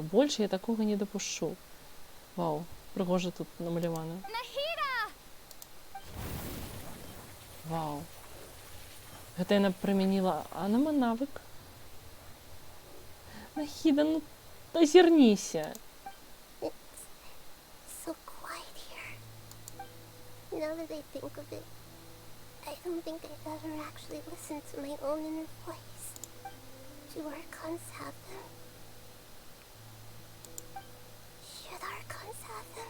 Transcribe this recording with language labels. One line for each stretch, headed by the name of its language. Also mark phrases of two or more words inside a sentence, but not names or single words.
Belarusian: Больш я такога не дапушчу. Вау, прыгожа тут намалявана. Nahida! Вау. Гэта яна прымяніла анама-навык. Нахіда, ну, азірніся.
English: It's so quiet here. Now that I think of it, I don't think I've ever actually listened to my own inner voice. Do Archons have them? Should Archons have them?